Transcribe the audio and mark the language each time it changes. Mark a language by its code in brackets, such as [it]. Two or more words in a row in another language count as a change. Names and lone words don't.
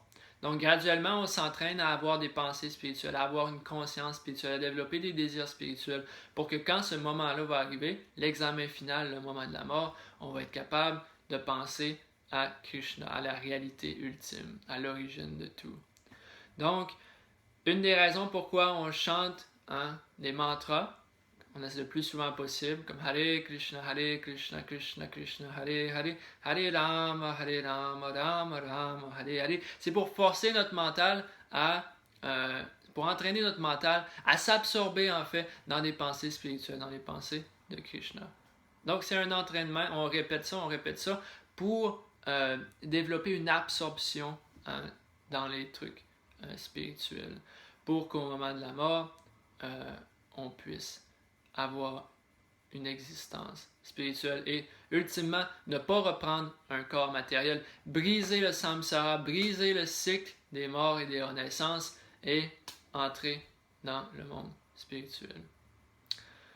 [fr] Donc, graduellement, on s'entraîne à avoir des pensées spirituelles, à avoir une conscience spirituelle, à développer des désirs spirituels pour que quand ce moment-là va arriver, l'examen final, le moment de la mort, on va être capable de penser à Krishna, à la réalité ultime, à l'origine de tout. Donc, une des raisons pourquoi on chante des mantras, on essaie le plus souvent possible, comme Hare Krishna, Krishna Krishna, Hare Hare, Hare Rama, Rama Rama, Hare Hare. C'est pour forcer notre mental pour entraîner notre mental à s'absorber en fait dans des pensées spirituelles, dans les pensées de Krishna. Donc c'est un entraînement, on répète ça pour développer une absorption dans les trucs spirituels, pour qu'au moment de la mort, on puisse avoir une existence spirituelle et ultimement ne pas reprendre un corps matériel, briser le samsara, briser le cycle des morts et des renaissances et entrer dans le monde spirituel.